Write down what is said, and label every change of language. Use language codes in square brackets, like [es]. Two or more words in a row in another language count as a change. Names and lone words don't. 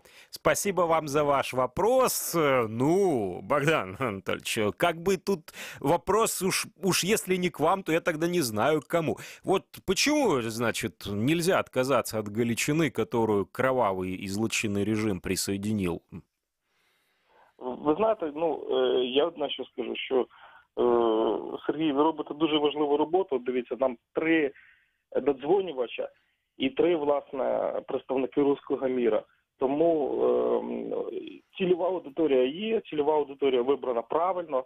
[ru] Спасибо вам за ваш вопрос. Ну, Богдан Анатольевич, как бы тут вопрос уж если не к вам, то я тогда не знаю к кому. Вот почему, значит, нельзя отказаться от Галичины, которую кровавый и злочинный режим присоединил? [uk] Ви знаєте, я одне що скажу, що, Сергій, ви робите дуже важливу роботу. Дивіться, нам 3 додзвонювача і 3, власне, представники руського міра. Тому цільова аудиторія є, цільова аудиторія вибрана правильно.